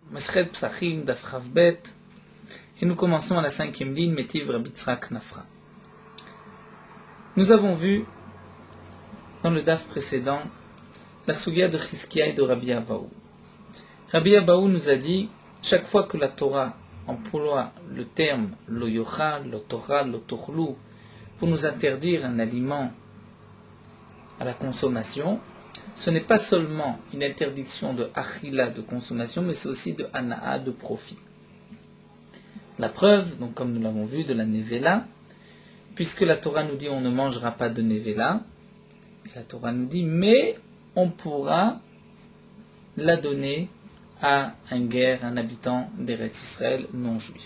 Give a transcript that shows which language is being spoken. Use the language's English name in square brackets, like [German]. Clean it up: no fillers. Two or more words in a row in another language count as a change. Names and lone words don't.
[Hebrew] מסכת פסחים דף כ ב, [French] et nous commençons à la 5e ligne, [Aramaic] מתיב רבי יצחק נפחא. [French] Nous avons vu dans le Daf précédent la Sugya de Chizkia et de Rabbi Abahu. Rabbi Abahu nous a dit, chaque fois que la Torah emploie le terme [Hebrew] לא יאכל, לא תאכל, לא תאכלו [French] pour nous interdire un aliment à la consommation, ce n'est pas seulement une interdiction de achila, de consommation, mais c'est aussi de hana'a, de profit. La preuve, donc comme nous l'avons vu, de la nevela, puisque la Torah nous dit on ne mangera pas de nevela, la Torah nous dit mais on pourra la donner à un guer, un habitant d'Eretz Israël non juif.